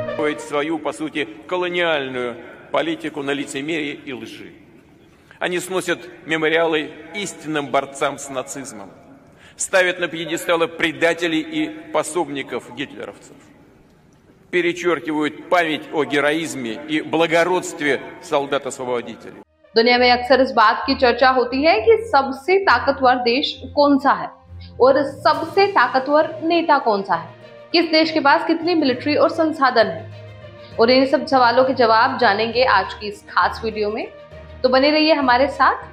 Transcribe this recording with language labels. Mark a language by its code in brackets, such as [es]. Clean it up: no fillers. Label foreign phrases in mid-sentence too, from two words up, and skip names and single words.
[ru] выстраивает свою, по сути, колониальную политику на лицемерии и лжи. Они сносят мемориалы истинным борцам с нацизмом, ставят на пьедесталы предателей и пособников гитлеровцев, перечеркивают память о героизме и благородстве солдат-освободителей. [hi] दुनिया में अक्सर इस बात की चर्चा होती है कि सबसे ताकतवर देश कौन सा है और सबसे ताकतवर नेता कौन सा है, किस देश के पास कितनी मिलिट्री और संसाधन है, और इन सब सवालों के जवाब जानेंगे आज की इस खास वीडियो में। तो बने रहिए हमारे साथ।